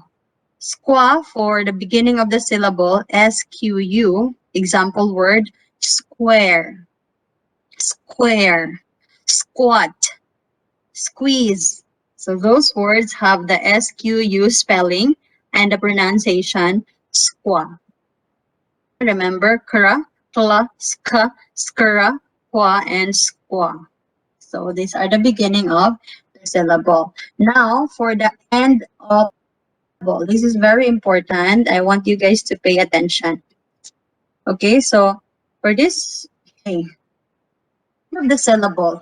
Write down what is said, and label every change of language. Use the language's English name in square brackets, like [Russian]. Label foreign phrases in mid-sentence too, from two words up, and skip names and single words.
[English] Squa for the beginning of the syllable, SQU, example word, square, square, squat, squeeze. So those words have the SQU spelling and the pronunciation squa. Remember, kra, kla, ska, skra, kwa, and squa. So these are the beginning of the syllable. Now for the end of the syllable. This is very important. I want you guys to pay attention. Okay, so for this, okay, of the syllable.